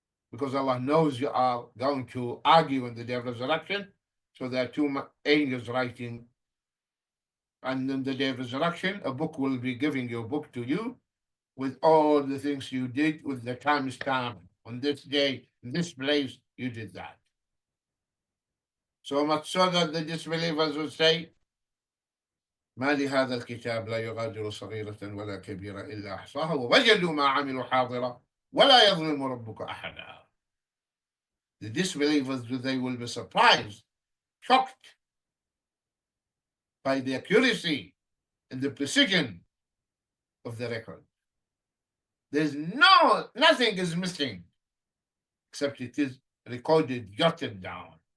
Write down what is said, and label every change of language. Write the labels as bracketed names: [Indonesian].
[English] Because Allah knows you are going to argue on the day of resurrection. So there are two angels writing. And on the day of resurrection, a book will be giving your book to you with all the things you did with the time stamp. On this day, in this place, you did that. So much so that the disbelievers will say, [Arabic] ما لهذا الكتاب لا يغادر صغيرة ولا كبيرة إلا أحصاها ووجدوا ما عملوا حاضرا ولا يظلم ربك أحدا. [English] The disbelievers, they will be surprised, shocked by the accuracy and the precision of the record. There's nothing is missing except it is recorded, jotted down.